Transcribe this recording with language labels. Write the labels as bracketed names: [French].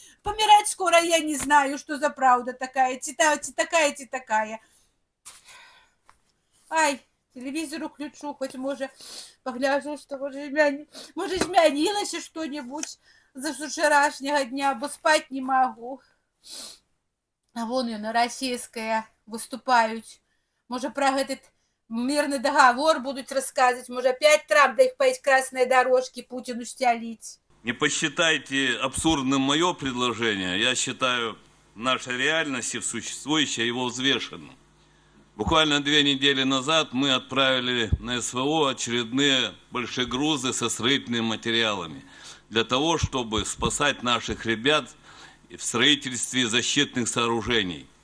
[Russian] Помирать скоро я не знаю, что за правда такая. Такая. Ай, телевизор уключу, хоть может погляжу, что может змянилася что-нибудь за вчерашнего дня, бо спать не могу. [Belarusian] А вон яно расійская выступаюць. [Russian] Можа про этот мирный договор будут рассказывать, может опять Трамп да их по эти красные дорожки Путину стелить. Не посчитайте абсурдным мое предложение. Я считаю в нашей реальности, в существующей, его взвешенным. Буквально 2 недели назад мы отправили на СВО очередные большие грузы со строительными материалами для того, чтобы спасать наших ребят в строительстве защитных сооружений.